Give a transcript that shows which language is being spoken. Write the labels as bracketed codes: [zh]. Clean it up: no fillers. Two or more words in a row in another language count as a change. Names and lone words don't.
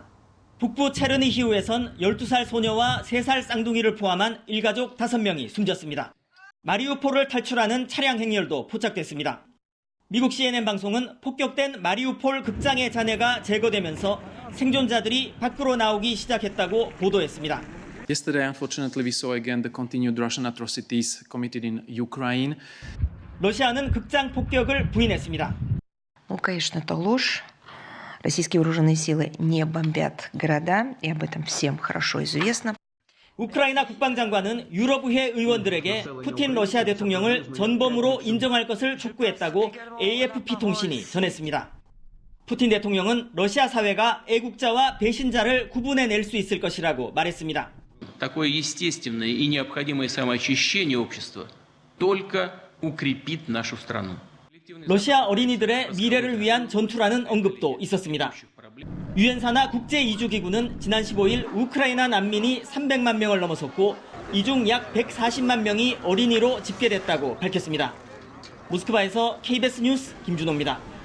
[ko] 북부 체르니히우에선 12살 소녀와 3살 쌍둥이를 포함한 일가족 5명이 숨졌습니다. 마리우폴을 탈출하는 차량 행렬도 포착됐습니다. 미국 CNN 방송은 폭격된 마리우폴 극장의 잔해가 제거되면서 생존자들이 밖으로 나오기 시작했다고 보도했습니다. [en] Yesterday, unfortunately, we saw again the continued Russian atrocities committed in Ukraine. [ko] 러시아는 극장 폭격을 부인했습니다. [ru] Конечно, это ложь. Российские вооруженные силы не бомбят города, и об этом всем хорошо известно. [ko] 우크라이나 국방장관은 유럽의회 의원들에게 푸틴 러시아 대통령을 전범으로 인정할 것을 촉구했다고 AFP 통신이 전했습니다. 푸틴 대통령은 러시아 사회가 애국자와 배신자를 구분해낼 수 있을 것이라고 말했습니다. [ru] Такое естественное и необходимое самоочищение общества только укрепит нашу страну. [ko] 러시아 어린이들의 미래를 위한 전투라는 언급도 있었습니다. 유엔 산하 국제이주기구는 지난 15일 우크라이나 난민이 300만 명을 넘어섰고 이 중 약 140만 명이 어린이로 집계됐다고 밝혔습니다. 모스크바에서 KBS 뉴스 김준호입니다.